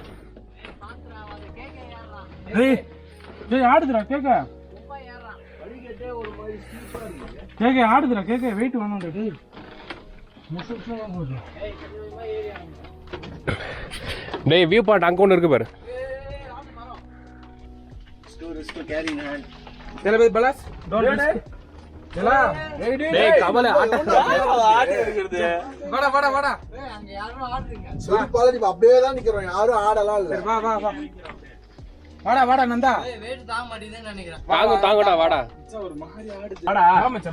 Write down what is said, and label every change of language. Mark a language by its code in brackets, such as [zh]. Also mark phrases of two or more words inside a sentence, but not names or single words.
[ta] ஏய் ஏய் ஆடுதுடா கேக்க. கேக்க ஆடுதுடா கேக்க. வெயிட் வேணும்டா டேய். முசுசுமா போகுது. டேய் [en] view point [ta] அங்கே ஒன்று இருக்கு பாரு. [hi] चलो भाई बलास [en] don't risk. [hi] चला [ta] டேய் கவலை ஆட்ட ஆடி இருக்குது. வாடா ஏய் அங்க யாரும் ஆடுறீங்க. சொல்லி பாலடி அப்படியே தான் நிக்கிறோம். யாரும் ஆடலாம் இல்ல. வா வாடா நந்தா. ஏய் வெயிட் தாங்க மாட்டேங்குதுன்னு நினைக்கிறேன். தாங்கடா வாடா. ஒரு மாதிரி ஆடுது. வாடா.